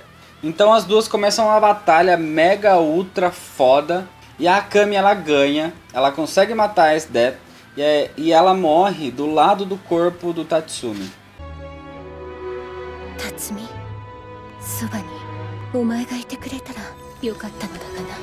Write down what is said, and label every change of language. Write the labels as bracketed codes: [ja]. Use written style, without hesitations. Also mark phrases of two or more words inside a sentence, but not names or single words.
[pt] Então as duas começam uma batalha mega ultra foda. E a Akami ela ganha, ela consegue matar a S-Death e ela morre do lado do corpo do Tatsumi. Tatsumi, [ja] そばにお前がいてくれたらよかったのだが